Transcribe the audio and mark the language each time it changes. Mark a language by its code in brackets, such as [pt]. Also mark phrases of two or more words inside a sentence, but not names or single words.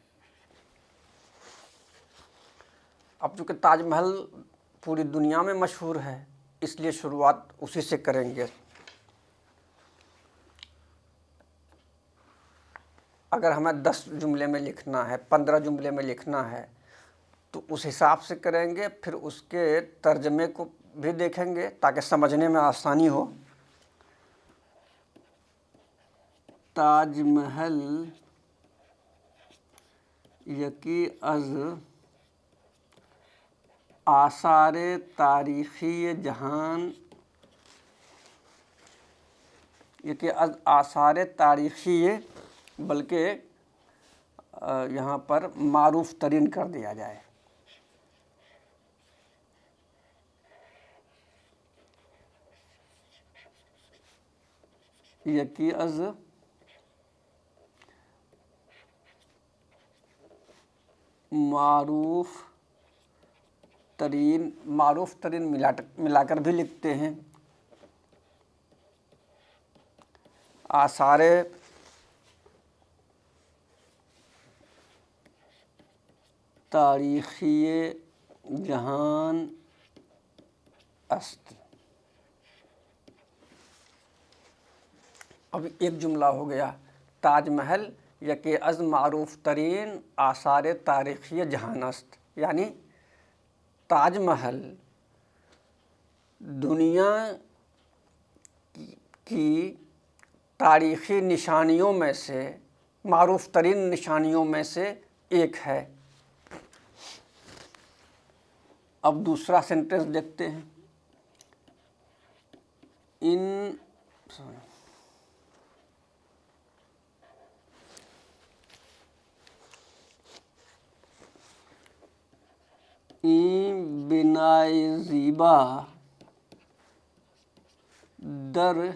[ur] اب چونکہ تاج محل پوری دنیا میں مشہور ہے، اس لیے شروعات اسی سے کریں گے. اگر ہمیں 10 جملے میں لکھنا ہے، 15 جملے میں لکھنا ہے تو اس حساب سے کریں گے. پھر اس کے ترجمے کو بھی دیکھیں گے تاکہ سمجھنے میں آسانی ہو. [fa] تاج محل یکی از آثار تاریخی جہان یکی از آثار تاریخی، [ur] بلکہ یہاں پر [fa] معروف ترین [ur] کر دیا جائے. [fa] یکی از معروف ترین [ur] ملا کر بھی لکھتے ہیں. [fa] آثار تاریخی جہان است. [ur] اب ایک جملہ ہو گیا، [fa] تاج محل یکی از معروف ترین آثار تاریخی جہان است. [ur] یعنی تاج محل دنیا کی تاریخی نشانیوں میں سے، [fa] معروف ترین [ur] نشانیوں میں سے ایک ہے. اب دوسرا سینٹنس دیکھتے ہیں. [fa] این بنائے زیبا در